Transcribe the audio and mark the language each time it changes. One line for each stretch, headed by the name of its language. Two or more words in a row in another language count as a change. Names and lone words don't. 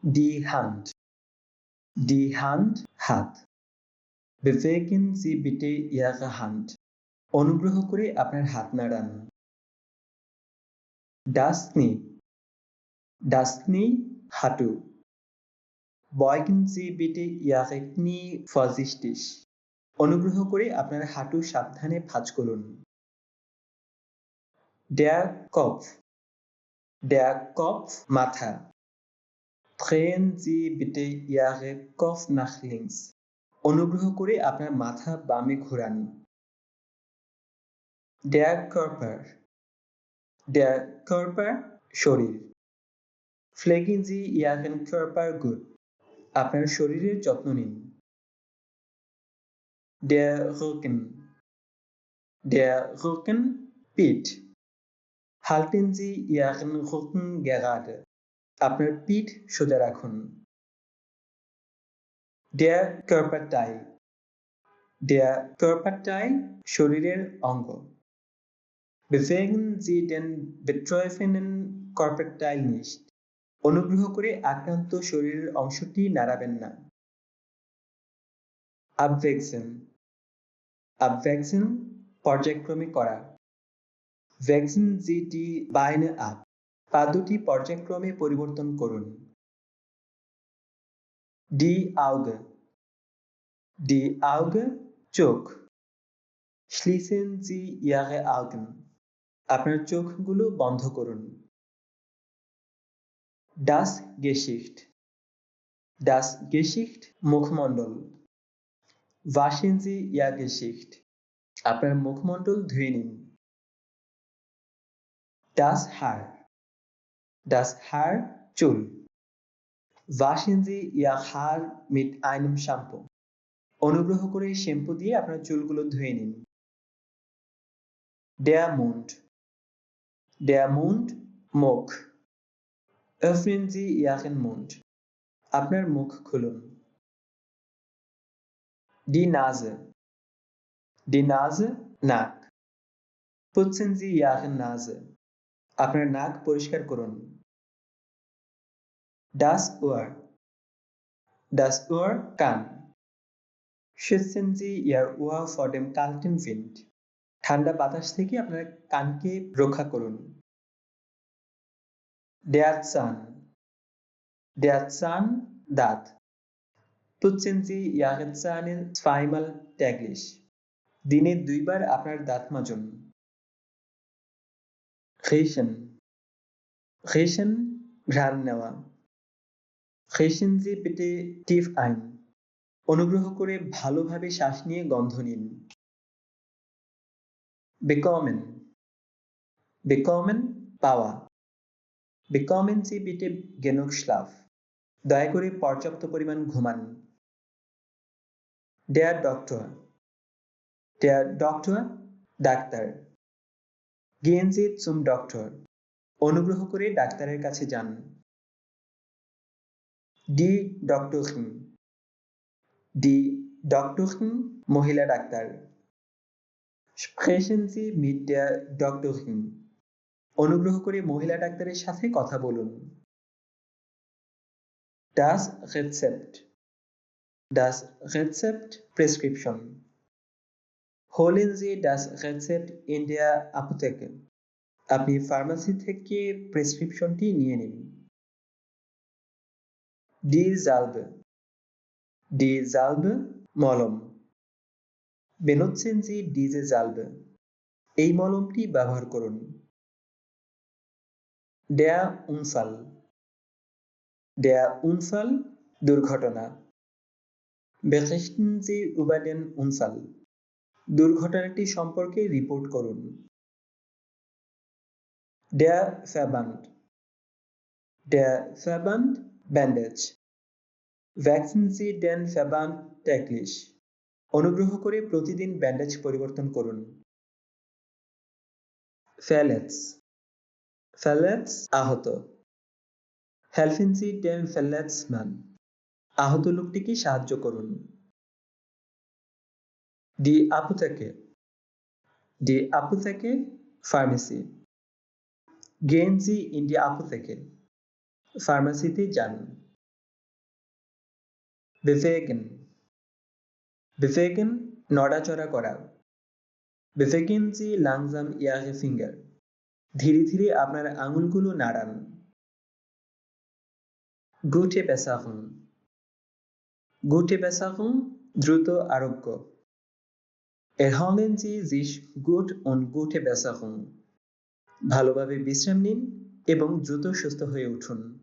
German: Die Hand. Die Hand হাত। Bewegen Sie bitte Ihre Hand.
Bangla: অনুগ্রহ করে আপনার হাত নাড়ান।
German: Das Knie. Das Knie হাঁটু। Beugen Sie bitte Ihre Knie vorsichtig.
Bangla: অনুগ্রহ করে আপনার হাঁটু সাবধানে ভাঁজ করুন।
German: Der Kopf. Der Kopf মাথা। Drehen Sie bitte Ihren Kopf nach links.
Bangla: অনুগ্রহ করে আপনার মাথা বামে ঘোরান।
German: Der Körper. Der Körper শরীর। Pflegen Sie Ihren Körper gut.
Bangla: আপনার শরীরের যত্ন নিন।
German: Der Rücken. Der Rücken পিঠ। Halten Sie Ihren Rücken gerade.
Bangla: আপনার পিঠ সোজা রাখুন।
German: Der Körperteil. Der Körperteil
Bangla: শরীরের অঙ্গ।
German: Bewegen Sie den betroffenen Körperteil nicht.
Bangla: অনুগ্রহ করে আক্রান্ত শরীরের অংশটি নাড়াবেন না।
German: Abwechseln. Abwechseln
Bangla: পর্যায়ক্রমে করা।
German: Wechseln Sie die Beine ab.
Bangla: পা দুটি পর্যায়ক্রমে পরিবর্তন করুন।
German: Die Augen. Die Augen চোখ। Schließen Sie Ihre Augen.
Bangla: আপনার চোখগুলো বন্ধ করুন।
German: Das Gesicht. Das Gesicht মুখমণ্ডল। Waschen Sie Ihr Gesicht.
Bangla: আপনার মুখমণ্ডল ধুয়ে নিন।
German: Das Haar. Das Haar চুল। Waschen Sie Ihr Haar mit einem Shampoo.
Bangla: অনুগ্রহ করে শ্যাম্পু দিয়ে আপনার চুলগুলো ধুয়ে নিন।
German: Der Mund. Der Mund মুখ। Öffnen Sie Ihren Mund.
Bangla: আপনার মুখ খুলুন।
German: Die Nase. Die Nase নাক। Putzen Sie Ihre Nase.
Bangla: আপনার নাক পরিষ্কার করুন।
German: Das Ohr. Das Ohr কান। Schützen Sie Ihr Ohr vor dem kalten Wind.
Bangla: ঠান্ডা বাতাস থেকে আপনার কানকে রক্ষা করুন।
German: Der Zahn. Der Zahn দাঁত। Putzen Sie Ihre Zähne zweimal täglich.
Bangla: দিনে 2 বার আপনার দাঁত মাজুন। Riechen.
German: Riechen
Bangla: ঘ্রাণ নেওয়া।
German: Riechen Sie bitte tief ein.
Bangla: অনুগ্রহ করে ভালোভাবে শ্বাস নিয়ে গন্ধ নিন।
German: Bekommen. Bekommen পাওয়া। Bekommen Sie bitte genug Schlaf.
Bangla: দয়া করে পর্যাপ্ত পরিমাণ ঘুমান।
German: Der Doktor. Der Doktor ডাক্তার। Gehen Sie zum Doktor.
Bangla: অনুগ্রহ করে ডাক্তারের কাছে যান।
German: Die Doktorin. Die Doktorin
Bangla: মহিলা ডাক্তার।
German: Sprechen Sie mit der Doktorin.
Bangla: অনুগ্রহ করে মহিলা ডাক্তারের সাথে কথা বলুন।
German: Das Rezept. Das Rezept Prescription. Holen Sie das Rezept in der Apotheke.
Bangla: আপনি ফার্মেসি থেকে প্রেসক্রিপশনটি নিয়ে নিন।
German: Die Salbe. Die Salbe মলম। Benutzen Sie diese Salbe.
Bangla: এই মলমটি ব্যবহার করুন।
German: Der Unfall. Der Unfall দুর্ঘটনা। Berichten Sie über den Unfall.
Bangla: দুর্ঘটনাটি সম্পর্কে রিপোর্ট করুন।
German: Der Verband. Der Verband Bandage. Wechseln Sie den Verband täglich.
Bangla: অনুগ্রহ করে প্রতিদিন ব্যান্ডেজ পরিবর্তন করুন।
German: Verletz. Verletz আহত। Helfen Sie dem Verletzten.
Bangla: আহত লোকটিকে সাহায্য করুন।
German: Die Apotheke. Die Apotheke Pharmacy. Gehen Sie in die Apotheke.
Bangla: ফার্মেসিতে যান।
German: bewegen bewegen
Bangla: নড়াচড়া করা
German: bewegen Sie langsam Ihre Finger
Bangla: ধীরে ধীরে আপনার আঙুলগুলো নাড়ান
German: gute Besserung gute Besserung
Bangla: দ্রুত আরোগ্য
German: erholen Sie sich gut und gute Besserung
Bangla: ভালোভাবে বিশ্রাম নিন এবং দ্রুত সুস্থ হয়ে উঠুন